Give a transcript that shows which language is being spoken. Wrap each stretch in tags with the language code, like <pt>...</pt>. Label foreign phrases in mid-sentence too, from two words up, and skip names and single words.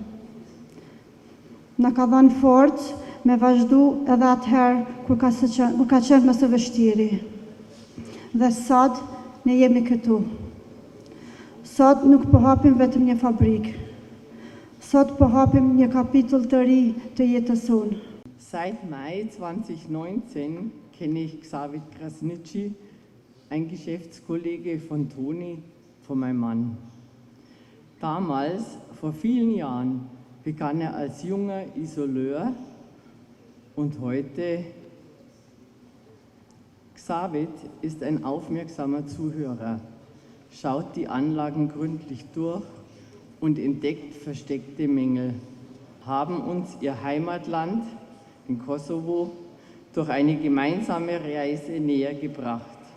<sq>Na ka dhënë forcë me vazhdu edhe atëherë kur ka qenë më së vështiri. Dhe sot ne jemi këtu. Sot nuk po hapim vetëm një fabrikë. Sot po hapim një kapitull të ri të jetës sonë.</sq> <de>Seit Mai 2019 kenne ich Xavit Krasniqi, ein Geschäftskollege von Toni, von meinem Mann. Damals, vor vielen Jahren, begann als junger Isoleur und heute Xavit ist ein aufmerksamer Zuhörer, schaut die Anlagen gründlich durch und entdeckt versteckte Mängel, haben uns ihr Heimatland in Kosovo durch eine gemeinsame Reise näher gebracht.</de>